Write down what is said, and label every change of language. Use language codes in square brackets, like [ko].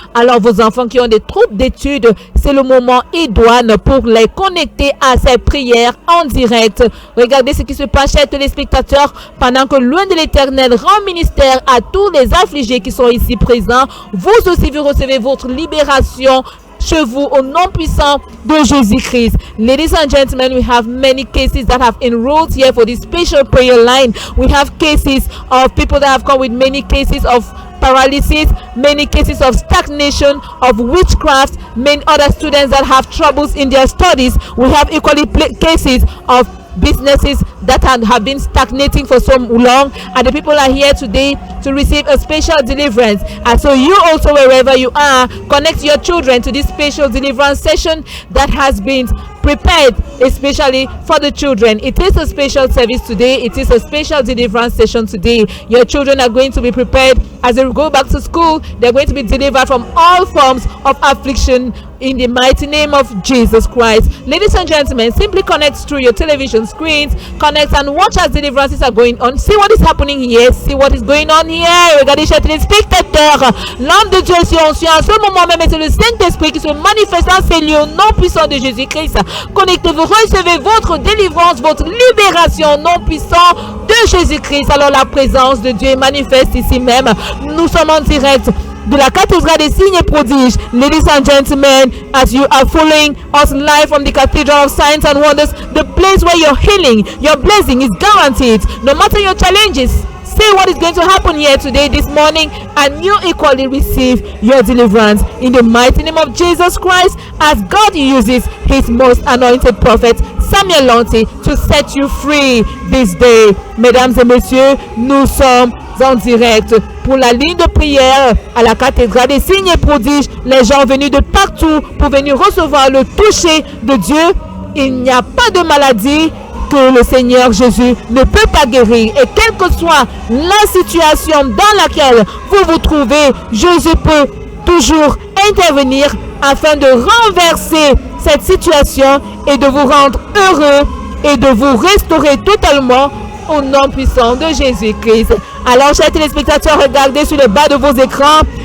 [fr] Alors, vos enfants qui ont des troubles d'études, c'est le moment idoine pour les connecter à ces prières en direct. Regardez ce qui se passe, chers téléspectateurs, pendant que loin de l'Éternel rend ministère à tous les affligés qui sont ici présents. Vous aussi, vous recevez votre libération chez vous au nom puissant de Jésus-Christ. [en] Ladies and gentlemen, we have many cases that have enrolled here for this special prayer line. We have cases of people that have come with many cases of paralysis, many cases of stagnation, of witchcraft, many other students that have troubles in their studies. We have equally cases of businesses that have been stagnating for so long, and the people are here today to receive a special deliverance. And so you also, wherever you are, connect your children to this special deliverance session that has been prepared especially for the children. It is a special service today. It is a special deliverance session today. Your children are going to be prepared as they go back to school. They're going to be delivered from all forms of affliction in the mighty name of Jesus Christ. Ladies and gentlemen, simply connect through your television screens, connect and watch as deliverances are going on. See what is happening here. See what is going on here. [fr] Regardez, chers téléspectateurs, l'âme de Dieu est sur en ce moment même, et c'est le Saint-Esprit qui se manifeste dans ces lieux au nom puissant de Jésus-Christ. Connectez-vous, recevez votre délivrance, votre libération au nom puissant de Jésus-Christ. Alors la présence de Dieu est manifeste ici même. Nous sommes en direct de la cathédrale des signes et prodiges. [en] Ladies and gentlemen, as you are following us live from the Cathedral of Signs and Wonders, the place where your healing, your blessing is guaranteed. No matter your challenges, see what is going to happen here today, this morning, and you equally receive your deliverance in the mighty name of Jesus Christ, as God uses his most anointed prophet Samuel Lonti to set you free this day. [fr] Mesdames et messieurs, nous sommes en direct pour la ligne de prière à la cathédrale des signes et prodiges. Les gens venus de partout pour venir recevoir le toucher de Dieu. Il n'y a pas de maladie que le Seigneur Jésus ne peut pas guérir, et quelle que soit la situation dans laquelle vous vous trouvez, Jésus peut toujours intervenir afin de renverser cette situation et de vous rendre heureux et de vous restaurer totalement au nom puissant de Jésus-Christ. Alors, chers téléspectateurs, regardez sur le bas de vos écrans